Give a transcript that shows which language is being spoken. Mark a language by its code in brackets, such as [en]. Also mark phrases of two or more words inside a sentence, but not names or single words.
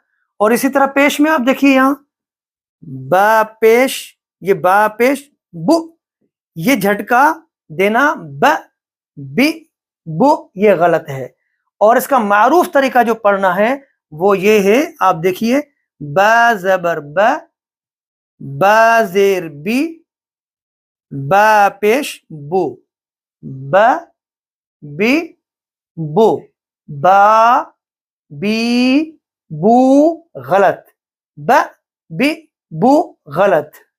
[ur] اور اسی طرح پیش میں آپ دیکھیے یہاں با پیش بو، یہ جھٹکا دینا بو، یہ غلط ہے۔ اور اس کا معروف طریقہ جو پڑھنا ہے وہ یہ ہے، آپ دیکھیے با زبر با زیر بی با پیش بو، بو، با بی بو غلط، بو غلط۔